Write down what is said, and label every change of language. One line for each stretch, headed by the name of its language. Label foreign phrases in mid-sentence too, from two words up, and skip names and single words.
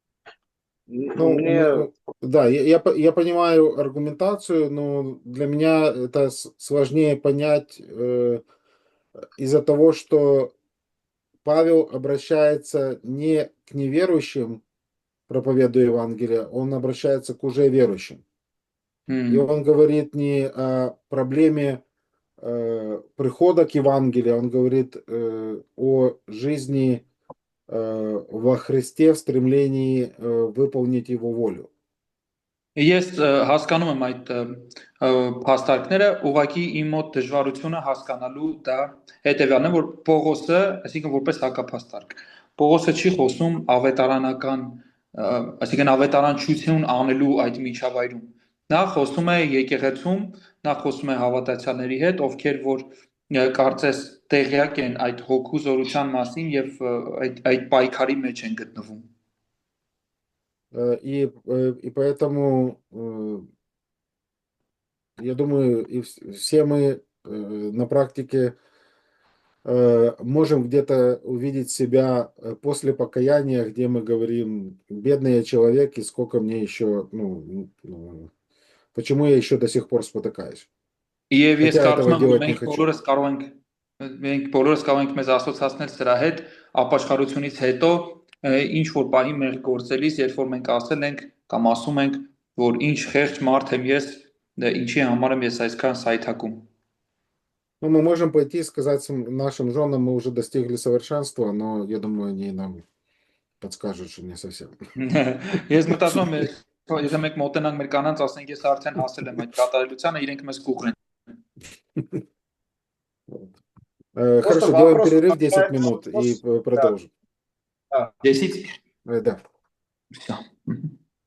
Russian: Да, я понимаю аргументацию, но для меня это сложнее понять из-за того, что Павел обращается не к неверующим, проповедуя Евангелие, он обращается к уже верующим. И он говорит не о проблеме прихода к Евангелию, он говорит о жизни во Христе в стремлении выполнить Его волю.
Armenian: Ես հասկանում եմ այդ փաստարկները, ուղղակի իմ մոտ դժվարությունը հասկանալու դա հետևյալն է, որ Պողոսը, այսինքն որպես հակափաստարկ, Պողոսը չի խոսում ավետարանական, այսինքն ավետարանչություն անելու այդ միջավայրում։ Նա խոսում է եկեղեցում, նա խոսում է հավատացյալների հետ, ովքեր որ կարծես տեղյակ են այդ հոգու զորության մասին եւ այդ պայքարի մեջ են գտնվում։
Russian: И поэтому, я думаю, и все мы на практике можем где-то увидеть себя после покаяния, где мы говорим, бедный я человек, и сколько мне еще, почему я еще до сих пор спотыкаюсь.
Armenian: Եվ ես կարծում եմ, որ մենք բոլորս կարող ենք մեզ ասոցացնել սրա հետ ապաշխարությունից հետո ինչ որ պահի մեր գործելիս, երբ որ մենք ասել ենք կամ ասում ենք, որ ինչ խեղճ մարդ եմ ես, ինչի համար եմ ես այսքան սայթակում։
Russian: Ну, мы можем пойти и сказать нашим женам, мы уже достигли совершенства, но я думаю, они нам подскажут, что не совсем.
Armenian: Ես մտածում եմ, եթե մենք մոտենանք մեր կանանց, ասենք ես արդեն հասել եմ այդ կատարելությանը, իրենք մեզ կուղրեն։
Russian: Хорошо, делаем перерыв 10 минут и продолжим. 10? Да. Все.